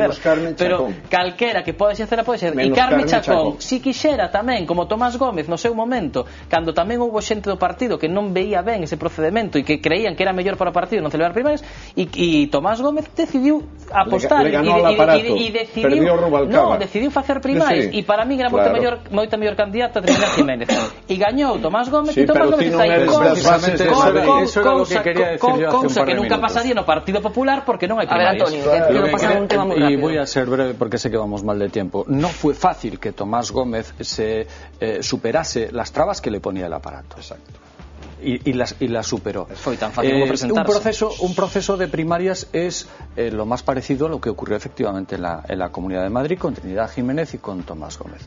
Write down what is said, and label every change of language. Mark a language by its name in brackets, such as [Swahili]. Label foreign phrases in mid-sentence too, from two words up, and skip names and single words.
[Galician] Pero calquera que poda exercela pode exercer. E Carme Chacón, si quixera tamén, como Tomás Gómez no seu momento, cando tamén houbo xente do partido que non veía ben ese procedemento e que creían que era mellor para o partido non celebrar primarias, e Tomás Gómez decidiu apostar e decidiu facer primarias, e para mí era moita mellor candidata a Trinidad Jiménez, e gañou Tomás Gómez, e Tomás Gómez está aí cousa que nunca pasaría no Partido Popular porque non hai primarias. [Spanish] Y voy a ser breve porque sé que vamos mal de tiempo. No fue fácil que Tomás Gómez se superase las trabas que le ponía el aparato. Exacto. Y las superó. Fue tan fácil como presentarse. Un proceso de primarias es lo más parecido a lo que ocurrió efectivamente en la Comunidad de Madrid con Trinidad Jiménez y con Tomás Gómez.